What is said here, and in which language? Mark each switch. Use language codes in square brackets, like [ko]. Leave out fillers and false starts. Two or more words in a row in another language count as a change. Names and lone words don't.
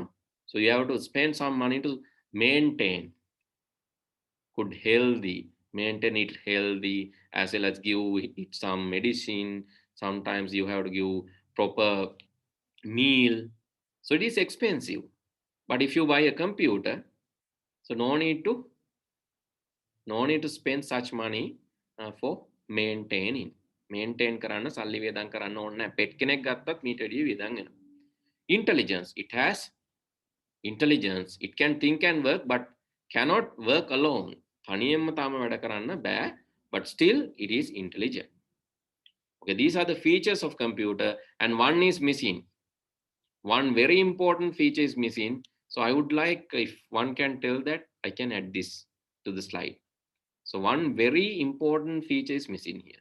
[en] So you have to spend some money to maintain good healthy, maintain it healthy, as well as give it some medicine. Sometimes you have to give proper meal. So it is expensive. But if you buy a computer, so no need to spend such money for maintaining. [si] Maintain කරන්න සල්ලි වේදම් කරන්න ඕනේ නැහැ. pet කෙනෙක් ගත්තත් මීට වැඩිය වේදම් වෙනවා. [en] Intelligence, it has intelligence. It can think and work, but cannot work alone. [si] තනියෙන්ම තාම වැඩ කරන්න බෑ, [en] but still it is intelligent. Okay, these are the features of computer, and one is missing. One very important feature is missing. So I would like, if one can tell that, I can add this to the slide. So one very important feature is missing here.